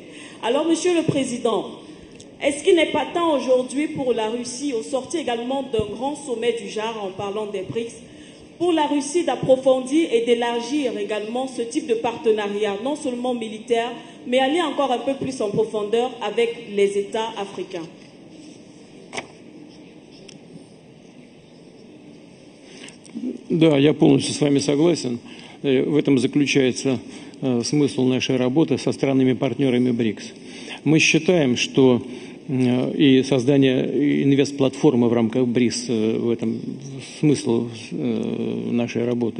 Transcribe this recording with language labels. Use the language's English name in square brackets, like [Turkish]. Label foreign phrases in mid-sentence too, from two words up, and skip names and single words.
[French] Alors, Monsieur le Président, est-ce qu'il n'est pas temps aujourd'hui pour la Russie, au sortir également d'un grand sommet du genre en parlant des BRICS, pour la Russie d'approfondir et d'élargir également ce type de partenariat, non seulement militaire, mais aller encore un peu plus en profondeur avec les États africains? [Russian] Да, я полностью с вами согласен. В этом заключается смысл нашей работы со странами-партнерами БРИКС. Мы считаем, что и создание инвест-платформы в рамках БРИКС в этом смысл нашей работы.